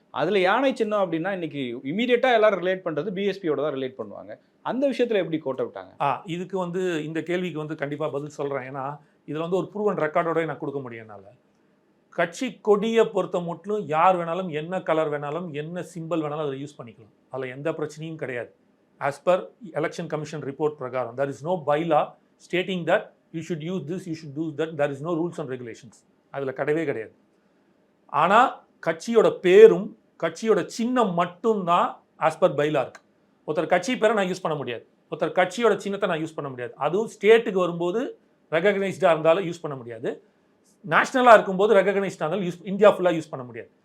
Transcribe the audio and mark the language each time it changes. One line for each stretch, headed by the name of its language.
Tamil: அதில் யானை சின்னம் அப்படின்னா இன்றைக்கி இமீடியட்டாக எல்லோரும் ரிலேட் பண்ணுறது பிஎஸ்பியோட தான் ரிலேட் பண்ணுவாங்க. அந்த விஷயத்தில் எப்படி கோட்டை விட்டாங்க? இதுக்கு வந்து இந்த கேள்விக்கு வந்து கண்டிப்பாக பதில் சொல்கிறேன். ஏன்னா இதில் வந்து ஒரு ப்ரூவன் ரெக்கார்டோட நான் கொடுக்க முடியும். என்னால் கட்சி கொடியை பொறுத்த மட்டும் யார் வேணாலும் என்ன கலர் வேணாலும் என்ன சிம்பிள் வேணாலும் அதை யூஸ் பண்ணிக்கலாம். அதில் எந்த பிரச்சனையும் கிடையாது. As per election commission report பிரகாரம்
English: there is no bylaw stating that you should use this, you should do that. There is no rules and regulations.
Tamil: அதில் கிடையவே கிடையாது. ஆனால் கட்சியோட பேரும் கட்சியோட சின்னம் மட்டும்தான் ஆஸ் பர் பைலா இருக்குது. ஒருத்தர் கட்சி பேரை நான் யூஸ் பண்ண முடியாது, ஒருத்தர் கட்சியோட சின்னத்தை நான் யூஸ் பண்ண முடியாது. அதுவும் ஸ்டேட்டுக்கு வரும்போது ரெகக்னைஸ்டாக இருந்தாலும் யூஸ் பண்ண முடியாது, நேஷ்னலாக இருக்கும்போது ரெகக்னைஸ்டாக இருந்தாலும் இந்தியா ஃபுல்லாக யூஸ் பண்ண முடியாது.